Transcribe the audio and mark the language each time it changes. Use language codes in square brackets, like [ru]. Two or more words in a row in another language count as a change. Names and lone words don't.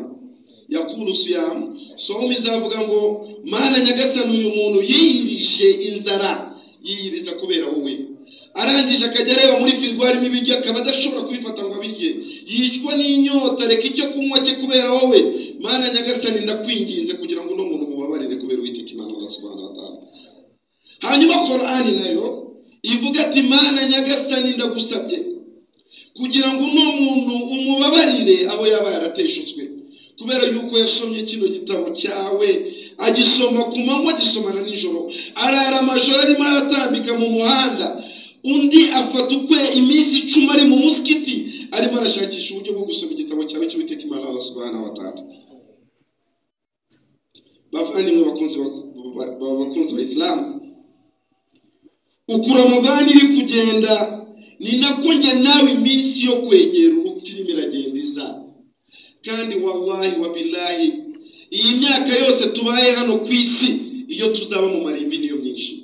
[ar] يقول الصيام, [rw] somu izavuga ngo Mana nyagasani uyu muntu yiyirishe inzara, yiyiriza kubera wowe, arangije akajya areba muri firigo harimo ibiryo akaba adashobora kubifata ngo abirye, yicwa n'inyota, reka icyo kunywa cye kubera wowe. Mana nyagasani ndakwinginze kugira ngo uno muntu mubabarire kubera Uwiteka Imana [ar] الله سبحانه وتعالى. [rw] Hanyuma Qur'ani nayo ivuga ati Mana nyagasani ndagusabye kugira ngo uno muntu umubabarire abo yaba yarateshutswe, kubera yuko yasomye kino gitabo cyawe, agisoma ku manywa agisomana nijoro, arara amajoro arimo aratambika mu muhanda, undi afata ukwe iminsi 10 ari mu muskiti arimo arashakisha uburyo bwo gusoma igitabo cyawe cy'Uwiteka Imana [ar] الله سبحانه وتعالى. [rw] Bavandimwe bakunzi ba Islam, uko Ramadani iri kugenda ni nako njye nawe iminsi yo kwegera urupfu irimo iragenda iza. Kandi [ar] والله وبالله [rw] iyi myaka yose tubaye hano ku isi iyo tuzaba mu marimbi niyo myinshi.